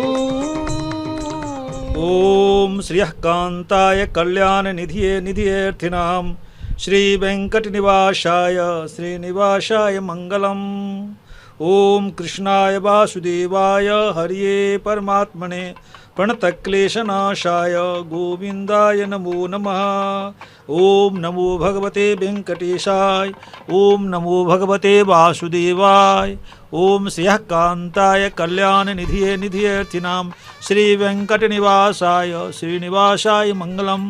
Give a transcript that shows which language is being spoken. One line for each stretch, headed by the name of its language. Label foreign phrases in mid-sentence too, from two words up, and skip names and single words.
Sanskrit: ఓం శ్రీకాంతాయ కళ్యాణ నిధియే నిధియేర్థినాం శ్రీ వెంకట నివాసాయ శ్రీనివాసాయ మంగళం. ఓం కృష్ణాయ వాసుదేవాయ హరియే పరమాత్మనే प्रणतक्लेशनाशाय गोविंदाय नमो नमः। ओम नमो भगवते वेंकटेशाय, ओम नमो भगवते वासुदेवाय, ओम श्रियः कांताय कल्याण निधिये निधियर्थिनां श्री वेंकट निवासाय श्रीनिवासाय मंगलम्।